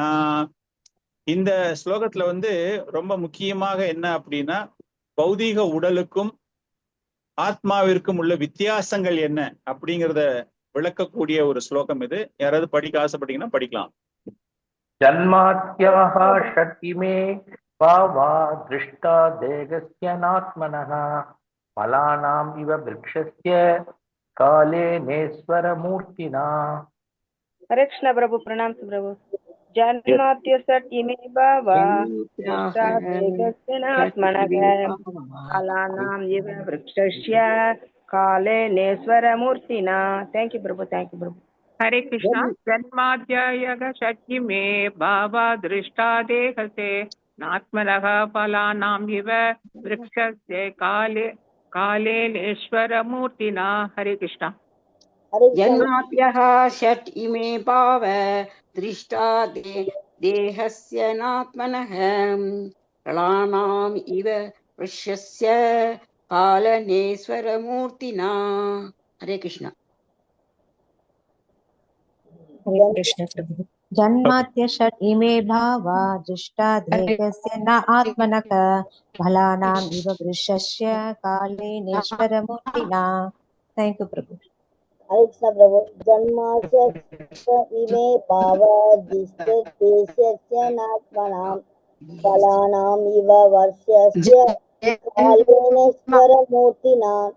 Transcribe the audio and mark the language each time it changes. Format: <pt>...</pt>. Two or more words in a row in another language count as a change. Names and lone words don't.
<ta>இந்த ஸ்லோகத்துல ரொம்ப முக்கியமாக என்ன அப்படின்னா, பௌதீக உடலுக்கும் ஆத்மாவிற்கும் உள்ள வித்தியாசங்கள் என்ன அப்படிங்கிறத விளக்கக்கூடிய ஒரு ஸ்லோகம் இது. யாராவது படிக்க ஆசைப்பட்டீங்கன்னா படிக்கலாம்.</ta> <sa>जन्माद्याः षट् इमे भावा दृष्टा देहस्य नात्मनः फलानाम् इव वृक्षस्य कालेनेश्वर मूर्तिना.</sa> <hi>हरे कृष्ण प्रभु, प्रणाम प्रभु।</hi> <sa>जन्माद्य सट इमे भावा देहस्य नात्मनः फलानां इव वृक्षस्य कालेनेस्वर मूर्तिना।</sa> <en>thank you प्रभु, thank you प्रभु।</en> <sa>हरे कृष्णा। जन्माद्यग शक्ति में भावा दृष्टा देहसे नात्मनः फलानां इव वृक्षस्य कालेनेश्वर मूर्तिना। हरे कृष्णा। जन्माद्यः षट् इमे भाव दृष्टा देहस्य नात्मनः फलानाम् इव वृक्षस्य कालनेश्वरमूर्तिना।</sa> <hi>हरे कृष्ण। हरे कृष्ण प्रभु।</hi> <sa>जन्माद्य षट् इमे भावा दृष्टा देहस्य न आत्मनः फलानाम् इव वृक्षस्य कालेनेश्वरमूर्तिना।</sa> <en>thank you प्रभु।</en> <hi>हरे कृष्ण प्रभु।</hi> <sa>जन्माद्य इमे भावा दृष्टा देहस्य नात्मनां फलानां इव वृक्षस्य कालेनेश्वर मूर्तिना।</sa>